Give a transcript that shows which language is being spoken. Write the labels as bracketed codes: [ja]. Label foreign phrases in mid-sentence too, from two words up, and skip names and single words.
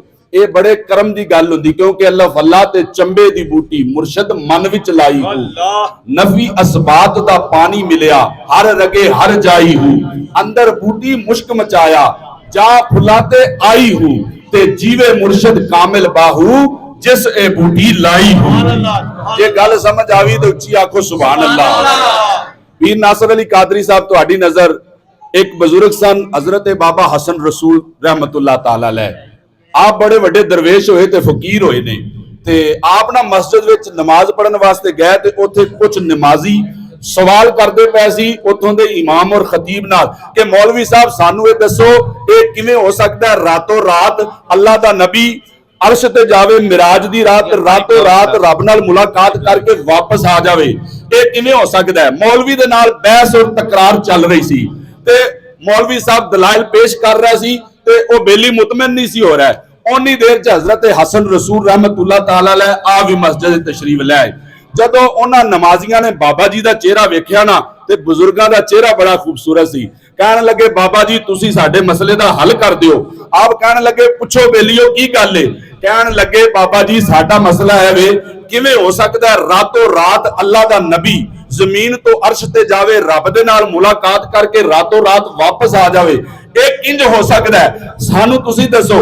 [pa] یہ بڑے کرم دی گل ہندی، کیونکہ الف اللہ چنبے دی بوٹی مرشد من وچ لائی ہو، نفی اثبات دا پانی ملیا ہر رگے ہر جائی ہو، اندر بوٹی مشک مچایا جا پھلاں تے آئی ہو، تے جیوے مرشد کامل باہو جس اے بوٹی لائی ہو. یہ گل سمجھ آوی تو اچی آکھو [ar] سبحان الله. [pa] پیر ناصر علی قادری صاحب تہاڈی نذر اک بزرگ سن حضرت بابا حسن رسول [ar] رحمة الله تعالى عليه. [pa] آپ بڑے وڈے درویش ہوئے تے فقیر ہوئے نے، تے آپ نا مسجد وچ نماز پڑھن واسطے گئے، تے اتھے کچھ نمازی سوال کردے پئے سی اتھوں دے امام اور خطیب نال کہ مولوی صاحب سانوں یہ دسو یہ کیویں ہو سکدا ہے راتوں رات اللہ دا نبی عرش تے جاوے معراج دی رات، راتوں رات رب نال ملاقات کرکے واپس آ جاوے، یہ کیویں ہو سکدا ہے. مولوی دے نال بحث اور تکرار چل رہی سی، تے مولوی صاحب دلائل پیش کر رہا سی، تے او بیلی مطمئن نہیں سی ہو رہا ہے. انی دیر چ حضرت حسن رسول [ar] رحمة الله تعالى عليه [pa] آ بھی مسجد تشریف لے آئے. جدوں انہاں نمازیاں نے بابا جی دا چہرہ ویکھیا نا، تے بزرگاں دا چہرہ بڑا خوبصورت سی. کہن لگے بابا جی تسی ساڈے مسلے دا حل کر دیو. آپ کہن لگے پچھو بیلیو کی گل ہے۔ کہن لگے بابا جی ساڈا مسلہ ہے وے کیویں ہو سکدا ہے راتوں رات اللہ دا نبی زمین تو عرش تے جاوے، رب دے نال ملاقات کرکے راتوں رات واپس آ جاوے، اک انج ہو سکتا ہے، سانوں تسی دسو.